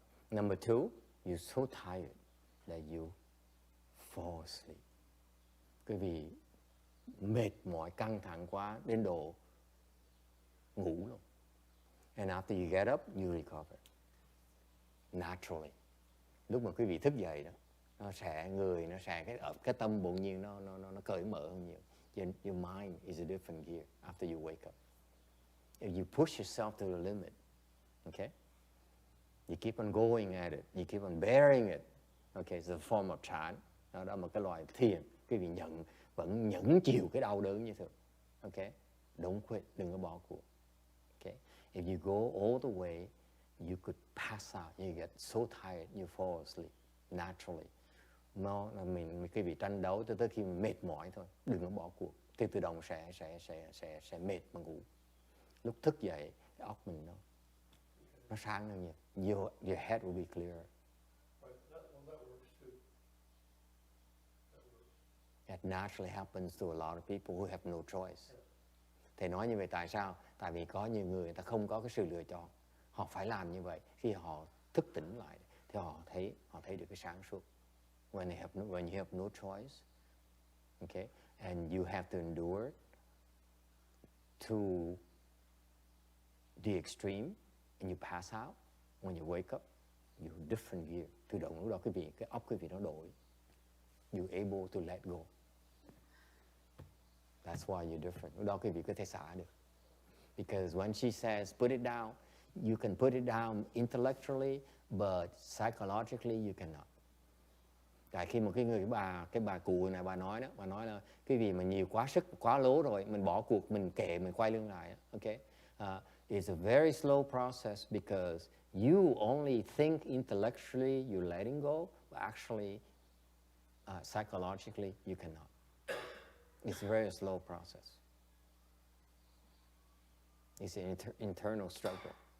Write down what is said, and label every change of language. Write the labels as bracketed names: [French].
[English] Number two, you're so tired that you fall asleep. [Vietnamese] Quý vị mệt mỏi, căng thẳng quá đến độ ngủ luôn. [English] And after you get up, you recover. Naturally. [Vietnamese] Lúc mà quý vị thức dậy đó, nó sẽ cái tâm bỗng nhiên nó cởi mở hơn nhiều. [English] Your mind is a different gear after you wake up. If you push yourself to the limit, okay, you keep on going at it, you keep on bearing it, okay, it's a form of chant. [Vietnamese] Đó là một cái loại thiền, quý vị vẫn nhẫn chịu cái đau đớn như thường, okay, [English] don't quit, [Vietnamese] đừng có bỏ cuộc, okay. [English] If you go all the way, you could pass out, you get so tired, you fall asleep naturally. [Vietnamese] Nó là mình cái vị tranh đấu tới khi mình mệt mỏi thôi, đừng có bỏ cuộc. Thì tự động sẽ mệt mà ngủ. Lúc thức dậy, cái óc mình nó sáng hơn nhiều. [English] Your head will be clearer. That works too. That works. That naturally happens to a lot of people who have no choice. [Vietnamese] Thầy nói như vậy tại sao? Tại vì có nhiều người ta không có cái sự lựa chọn. Họ phải làm như vậy. Khi họ thức tỉnh lại thì họ thấy được cái sáng suốt. [English] When you have no choice, okay, and you have to endure to the extreme, and you pass out, when you wake up, you're different gear. [Vietnamese] Tự động lúc đó cái óc quý vị nó đổi. [English] You're able to let go. That's why you're different. [Vietnamese] Lúc đó quý vị có thể xả được. [English] Because when she says put it down, you can put it down intellectually, but psychologically you cannot. [Vietnamese] Tại khi một cái bà cụ này bà nói là cái gì mà nhiều quá sức, quá lố rồi, mình bỏ cuộc, mình kệ, mình quay lưng lại. [English] Okay? It's a very slow process because you only think intellectually you're letting go, but actually psychologically you cannot. It's a very slow process. It's an internal struggle.